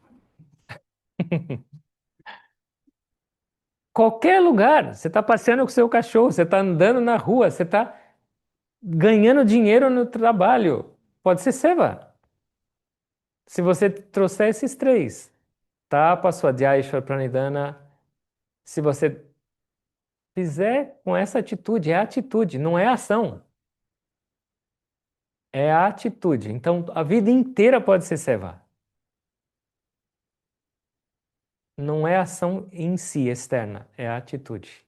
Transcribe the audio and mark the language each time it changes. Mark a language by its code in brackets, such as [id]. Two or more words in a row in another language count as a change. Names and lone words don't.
[pt] Qualquer lugar, você está passeando com o seu cachorro, você está andando na rua, você está ganhando dinheiro no trabalho. Pode ser seva. Se você trouxer esses três, [sa] tapa, swadhyaya, ishvara pranidhana, [pt] se você fizer com essa atitude, é atitude, não é ação. É a atitude. Então, a vida inteira pode ser seva. Não é a ação em si, externa, é a atitude.